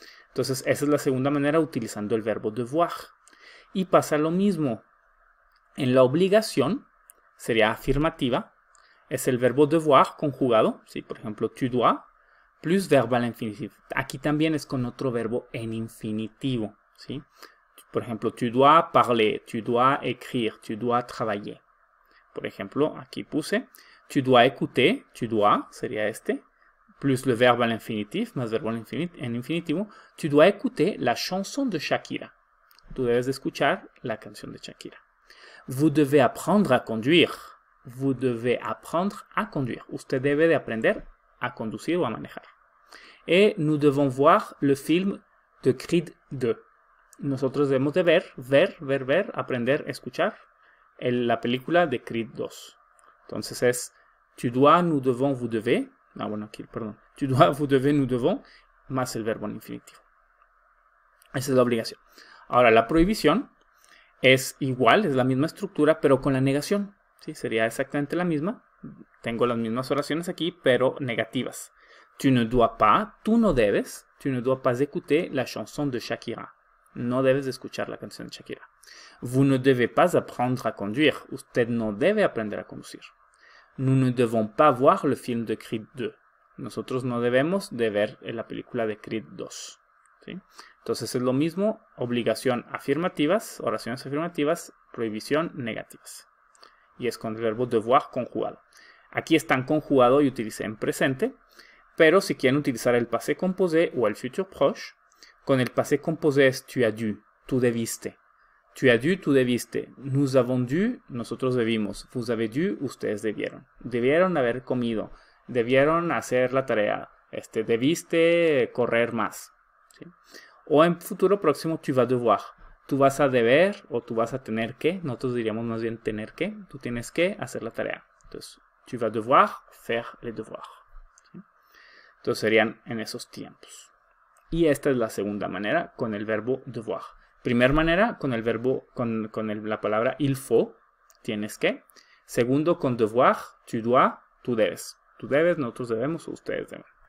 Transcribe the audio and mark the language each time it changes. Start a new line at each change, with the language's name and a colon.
Spanish: Entonces esa es la segunda manera utilizando el verbo devoir. Y pasa lo mismo. En la obligación sería afirmativa, es el verbo devoir conjugado, ¿sí? Por ejemplo, tu dois, plus verbo al infinitivo. Aquí también es con otro verbo en infinitivo, ¿sí? Por ejemplo,
French: tu dois parler, tu dois écrire, tu dois travailler.
Spanish: Por ejemplo, aquí puse,
French: tu dois écouter, tu dois,
Spanish: sería este,
French: plus le verbe à l'infinitif,
Spanish: más verbo en infinitivo,
French: tu dois écouter la chanson de Shakira.
Spanish: Tú debes de escuchar la canción de Shakira.
French: Vous devez apprendre à conduire. Vous devez apprendre à conduire.
Spanish: Usted debe de aprender a conducir o a manejar.
French: Et nous devons voir le film de Creed 2.
Spanish: Nosotros debemos de ver, aprender, escuchar la película de Creed 2. Entonces es
French: tu dois, nous devons, vous devez.
Spanish: Ah, bueno, aquí, perdón.
French: Tu dois, vous devez, nous devons,
Spanish: más el verbo en infinitivo. Esa es la obligación. Ahora, la prohibición es igual, es la misma estructura, pero con la negación. ¿Sí? Sería exactamente la misma. Tengo las mismas oraciones aquí, pero negativas.
French: Tu ne dois pas,
Spanish: tú no debes.
French: Tu ne dois pas écouter la chanson de Shakira.
Spanish: No debes de escuchar la canción de Shakira.
French: Vous ne devez pas apprendre à conduire.
Spanish: Usted no debe aprender a conducir.
French: Nous ne devons pas voir le film de Creed 2.
Spanish: Nosotros no debemos de ver la película de Creed 2. ¿Sí? Entonces es lo mismo, obligación afirmativas, oraciones afirmativas, prohibición negativas. Y es con el verbo devoir conjugado. Aquí están conjugado y utilicé en presente, pero si quieren utilizar el passé composé o el futur proche, con el passé composé es
French: tu as dû,
Spanish: tú debiste.
French: Tu as dû,
Spanish: tú debiste.
French: Nous avons dû,
Spanish: nosotros debimos.
French: Vous avez dû,
Spanish: ustedes debieron. Debieron haber comido. Debieron hacer la tarea. Debiste correr más. ¿Sí? O en futuro próximo,
French: tu vas devoir.
Spanish: Tú vas a deber o tú vas a tener que. Nosotros diríamos más bien tener que. Tú tienes que hacer la tarea.
French: Entonces, tu vas devoir faire les devoirs.
Spanish: ¿Sí? Entonces serían en esos tiempos. Y esta es la segunda manera con el verbo devoir. Primera manera con el verbo, con la palabra il faut, tienes que. Segundo con devoir,
French: tu dois,
Spanish: tú debes. Tú debes, nosotros debemos, ustedes deben.